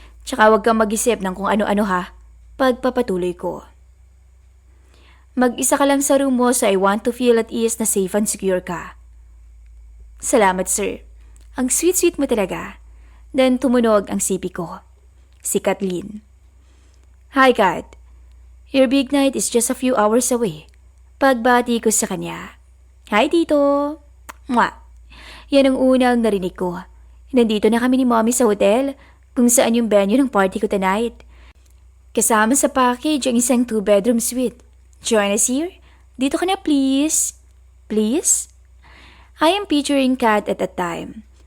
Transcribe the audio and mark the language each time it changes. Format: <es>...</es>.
<tl>Tsaka wag kang mag-isip ng kung ano-ano ha. Pagpapatuloy ko. Mag-isa ka lang sa</tl> <en>room mo so I want to feel at ease na safe and secure ka.</en> <tl>Salamat</tl> <en>sir.</en> <tl>Ang sweet-sweet mo talaga.</tl> <en>Then</en> <tl>tumunog ang sipi ko. Si Kathleen. Hi Kat.</tl> <en>Your big night is just a few hours away.</en> <tl>Pagbati ko sa kanya. Hi Tito. Mwah. Yan ang unang narinig ko. Nandito na kami ni Mommy sa hotel kung saan yung venue ng party ko</tl> <en>tonight.</en> <tl>Kasama sa package ang isang 2-bedroom suite.</tl> <en>Join us here.</en> <tl>Dito ka na</tl> <en>please. Please? I am picturing Kat at that time.</en>